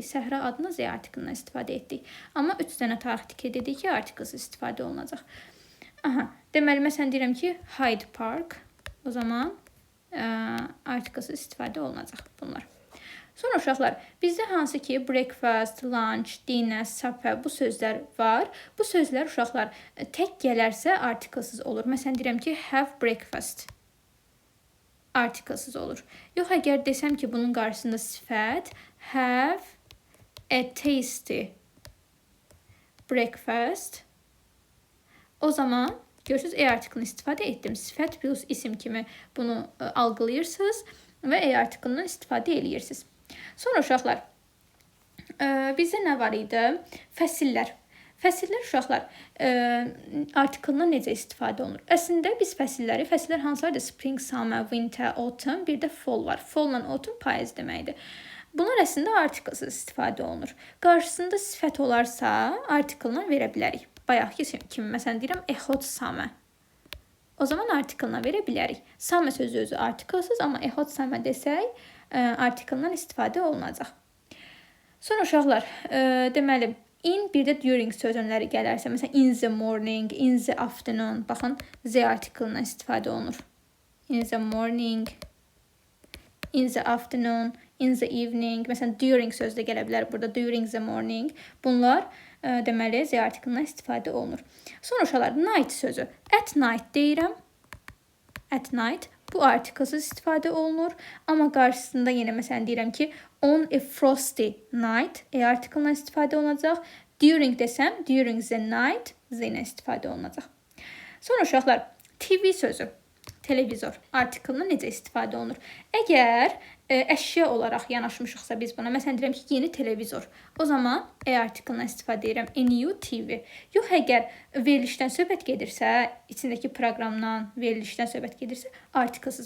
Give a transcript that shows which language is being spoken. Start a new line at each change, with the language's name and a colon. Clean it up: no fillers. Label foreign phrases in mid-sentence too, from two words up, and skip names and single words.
Azerbaijani: Səhra adını z artiklından istifadə etdik. Amma 3 dənə tarixi tikili dedik ki, artiklsız istifadə olunacaq. Deməli, məsələn, deyirəm ki, Hyde Park. O zaman artiklsız istifadə olunacaq bunlar. Sonra uşaqlar, bizdə hansı ki
English: breakfast, lunch, dinner, supper
Azerbaijani: bu sözlər var. Bu sözlər uşaqlar tək gələrsə artiklsız olur. Məsələn, deyirəm ki,
English: have breakfast.
Azerbaijani: Artiklsız olur. Yox, əgər desəm ki, bunun qarşısında sifət,
English: have a tasty breakfast.
Azerbaijani: O zaman görürsünüz, artiklını istifadə etdim. Sifət plus isim kimi bunu algılayırsınız və artiklından istifadə edirsiniz. Sonra uşaqlar, bizdə nə var idi? Fəsillər. Fəsillər uşaqlar artiklından necə istifadə olunur? Əslində biz fəsillər hansılardır?
English: Spring, summer, winter, autumn,
Azerbaijani: bir də fall var.
English: Fall'la autumn
Azerbaijani: payız deməkdir. Bunlar əslində artiklsız istifadə olunur. Qarşısında sifət olarsa artiklından verə bilərik. Bayaqki kimi, məsələn deyirəm,
English: a hot summer.
Azerbaijani: O zaman artiklından verə bilərik. Summer sözü özü artiklsız, amma
English: a hot summer
Azerbaijani: desək, artiklından istifadə olunacaq. Sonra uşaqlar, deməli, in bir də during sözünləri gələrsə, məsələn,
English: in the morning, in the afternoon,
Azerbaijani: baxın, z artiklından istifadə olunur.
English: In the morning, in the afternoon, in the evening,
Azerbaijani: məsələn, during sözü də gələ bilər burada,
English: during the morning.
Azerbaijani: Bunlar, deməli, z artiklından istifadə olunur. Sonra uşaqlar, night sözü,
English: at night
Azerbaijani: deyirəm,
English: at night.
Azerbaijani: Bu artiklsız istifadə olunur. Amma qarşısında yenə məsələn deyirəm ki,
English: on a frosty night
Azerbaijani: artiklından istifadə olunacaq. During desəm,
English: during the night
Azerbaijani: z ilə istifadə olunacaq. Sonra uşaqlar, TV sözü, televizor artiklından necə istifadə olunur? Əgər əşya olaraq yanaşmışıqsa biz buna, məsələn deyirəm ki, yeni televizor. O zaman artiklından istifadə edirəm,
English: a new TV.
Azerbaijani: Yox, əgər verilişdən söhbət gedirsə, içindəki proqramdan, verilişdən söhbət gedirsə, artiklsız.